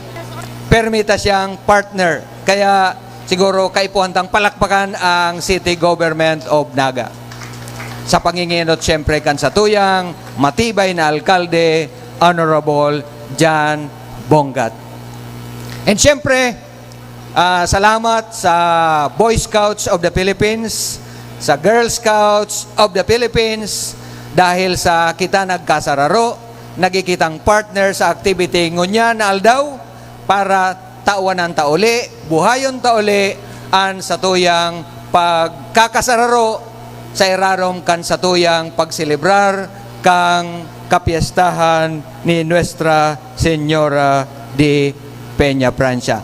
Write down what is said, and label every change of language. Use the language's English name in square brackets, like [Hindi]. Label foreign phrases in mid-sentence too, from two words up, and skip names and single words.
[Bikol] Permita siyang partner. Kaya siguro kaipuhantang palakpakan ang City Government of Naga. Sa panginginot siyempre kan satuyang matibay na alkalde, Honorable John Bongat. And siyempre, salamat sa Boy Scouts of the Philippines, sa Girl Scouts of the Philippines, dahil sa kita nagkasararo, nagikitang partner sa activity ngunyan na aldaw, para tawanan tauli, buhayon tauli, an satuyang pagkakasararo sa irarom kan satuyang pagselebrar kang kapiestahan ni Nuestra Señora de Peña Francia.